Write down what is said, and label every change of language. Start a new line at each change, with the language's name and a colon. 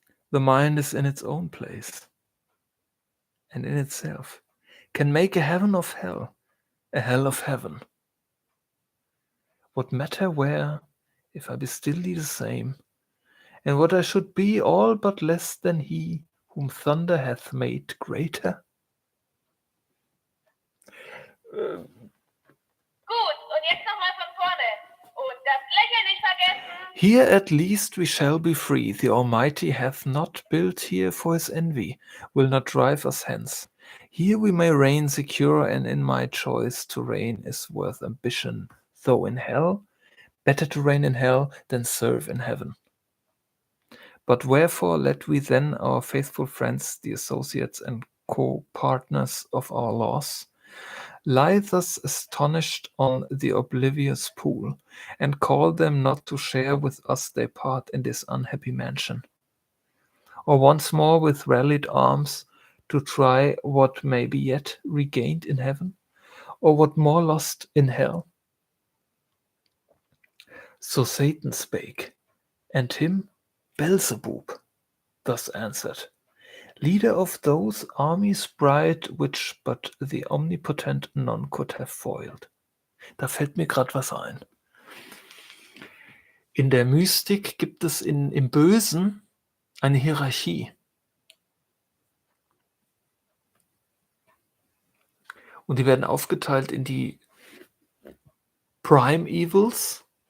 English: The mind is in its own place, and in itself can make a heaven of hell, a hell of heaven. What matter where, if I be still the same, and what I should be all but less than he whom thunder hath made greater?
German: Gut, und jetzt nochmal von vorne. Und das Lächeln nicht vergessen.
English: Here at least we shall be free. The Almighty hath not built here for his envy, will not drive us hence. Here we may reign secure, and in my choice to reign is worth ambition. Though in hell, better to reign in hell than serve in heaven. But wherefore let we then our faithful friends, the associates and co-partners of our laws, lie thus astonished on the oblivious pool, and call them not to share with us their part in this unhappy mansion, or once more with rallied arms to try what may be yet regained in heaven, or what more lost in hell? So Satan spake, and him Beelzebub thus answered, leader of those armies bright, which but the omnipotent none could have foiled.
German: Da fällt mir gerade was ein. In der Mystik gibt es im Bösen eine Hierarchie. Und die werden aufgeteilt in die Prime Evils.